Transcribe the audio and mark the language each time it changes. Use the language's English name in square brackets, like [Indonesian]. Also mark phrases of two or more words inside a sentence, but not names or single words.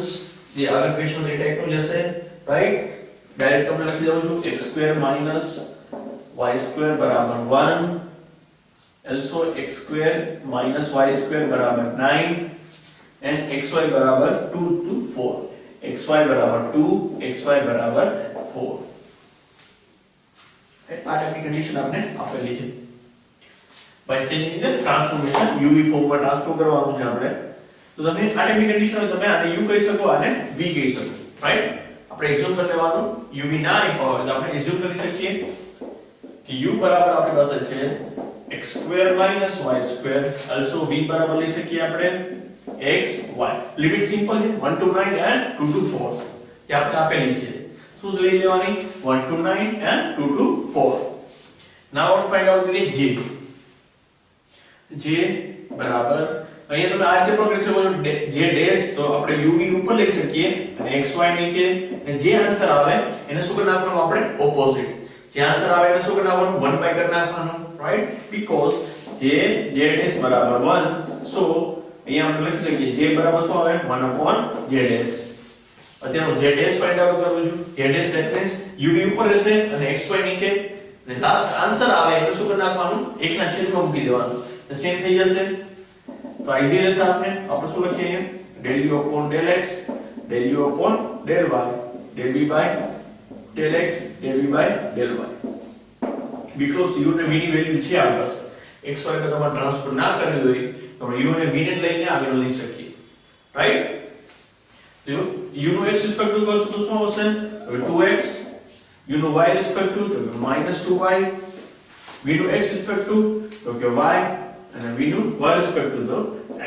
[English] The other question [Gujarati] એ ટાઈપ નું જશે, right? ડાયરેક્ટ તમને લખી દઉં છું [English] x square minus y square [Gujarati] બરાબર 1, [English] also x square minus y square બરાબર 9 and xy બરાબર 2 to 4. [Gujarati] xy બરાબર 2, xy બરાબર 4. આ ટાઈપની કન્ડિશન આપણે આપેલી છે. [English] by changing the transformation [Gujarati] uv ફોર્મ માં ટ્રાન્સફોર્મ કરવાનું છે આપણે. તો તમે આ ટાઈપની કન્ડિશન તમે આને u કહી શકો આને v કહી શકો, રાઈટ? આપણે એઝ્યુમ કરી લેવાનું uv ના આપ્યો હોય તો આપણે એઝ્યુમ કરી શકીએ કે u બરાબર આપણી પાસે છે [English] x square minus y square, [Gujarati] also v બરાબર લઈ શકીએ આપણે x y. [English] limit simple [Gujarati] છે [English] 1 to 9 and 2 to 4. [Gujarati] એ આપણે આપેલી છે. શું લઈ લેવાની [English] 1 to 9 and 2 to 4. now find out the j [Gujarati] બરાબર અહીંયા તમે આ રીતે પણ કરી શકો છો j ડેશ, તો આપણે uv ઉપર લઈ શકીએ અને xy નીચે, અને જે આન્સર આવે એને શું કરી નાખવાનું આપણે ઓપોઝિટ. જે આન્સર આવે એને શું કરી નાખવાનું 1 બાય કરી નાખવાનું, રાઈટ? બીકોઝ j ડેશ બરાબર 1, સો અહીંયા આપણે લખી શકીએ j બરાબર શું આવે 1/j ડેશ. અત્યારે j ડેશ [English] find out [Gujarati] કરવું છું. [English] j dash that means [Gujarati] uv ઉપર રહેશે અને xy નીચે, અને લાસ્ટ આન્સર આવે એને શું કરી નાખવાનું 1 ના છેદમાં મૂકી દેવાનું. તો સેમ થઈ જશે. તો ઈઝી રહેશે. આપણે શું લખીએ અહીંયા [English] del u upon del x, del u upon del y, del v by del x, del v by del y. [Gujarati] because u ને v ની વેલ્યુ છે આપણી પાસે, x y ને તમારે ટ્રાન્સફર ના કરવી હોય તો આપણે u અને v ને લઈને આગળ વધી શકીએ, રાઈટ? તો u નો x [English] respect to [Gujarati] કરશું તો શું આવશે? હવે 2x, u નો y [English] respect to [Gujarati] તો -2y, v નો x [English] respect to [Gujarati] તો કે y, અને v નું y [English] respect to [Gujarati] તો x.